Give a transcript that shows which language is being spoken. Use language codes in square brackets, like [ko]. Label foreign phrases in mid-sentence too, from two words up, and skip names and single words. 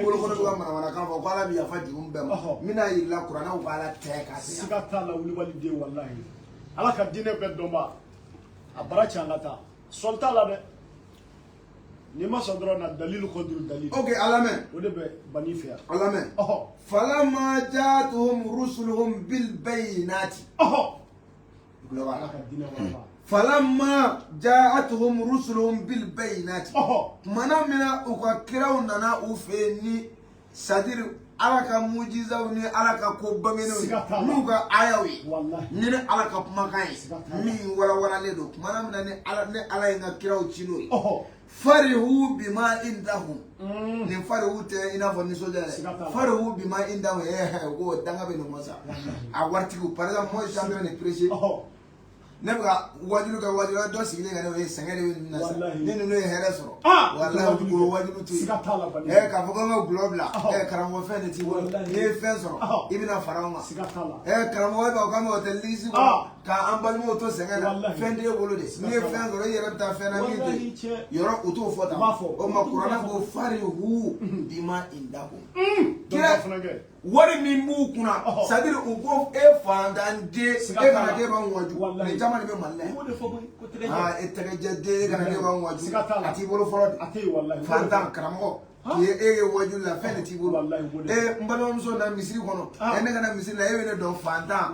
[bm] Minnu bolo kɔnɔ bɛ ka manamanakan fɔ ko ala bɛ yafa juru bɛɛ ma. N bɛna yir'i la kuranɛw b'a la tɛ k'a se. Siga t'a la wulibali den walahi. Ala ka diinɛ bɛɛ dɔnba. A bara cɛ an ka taa. Sɔli t'a la dɛ. N'i ma sɔn dɔrɔn na dalilu kɔduru dalilu. Ok a lamɛn. O de bɛ bani fɛ yan. A lamɛn. [ar] فلما جاءتهم رسلهم بالبينات. [bm] Ala ka diinɛ walahi. [ar] فلما جاءتهم رسلهم بالبينات. [bm] Mana mina u ka kiraw nana u fɛ ni c'est-à-dire ala ka mujizaw ni ala ka ko bangenew n'u ka ayaw ye ni ala ka kumakan ye min walawalalen don mana mina ni ala ye n ka kiraw ci n'o ye [ar] فرحوا بما عندهم [bm] nin farihu tɛ i n'a fɔ nisɔndiya dɛ [ar] فرحوا بما عندهم [bm] ko danga bɛ nin masa a waritigiw [fr] par exemple moi je suis en train de prêcher [bm] ne bɛ ka wajulu kɛ wajulu dɔ sigilen ka ne o ye sɛgɛn de bɛ nin na sa ni ninnu ye hɛrɛ sɔrɔ walahi o b'o wajulu to yen k'a fɔ ko n ka gulɔ bila karamɔgɔ fɛn de t'i bolo n'i ye fɛn sɔrɔ i bɛna fara o ma karamɔgɔ b'a fɔ k'an bɛ [fr] hôtel luxe [bm] kɔnɔ k'an balimaw to sɛgɛn na fɛn t'e bolo de n'i ye fɛn sɔrɔ i yɛrɛ bɛ taa fɛn na min tɛ yɔrɔ u t'o fɔ tan o ma kuranɛ ko [ar] فرحوا بما عندهم [bm] wari min b'u kunna c'est-à-dire u ko e fantanden e kana k'e b'an waju nin caman de bɛ Mali la yan. I b'o de fɔ koyi ko tɛgɛ jɛ. Ah e tɛgɛ jɛ den e kana ne ka waju. Siga t'a la. A t'i bolo fɔlɔ de. A tɛ yen walahi. Fantan karamɔgɔ. e ye waju la fɛn de t'i bolo. Walahi o de. N balimamuso na misiri kɔnɔ. Ne ka na misiri la e bɛ ne dɔn fantan.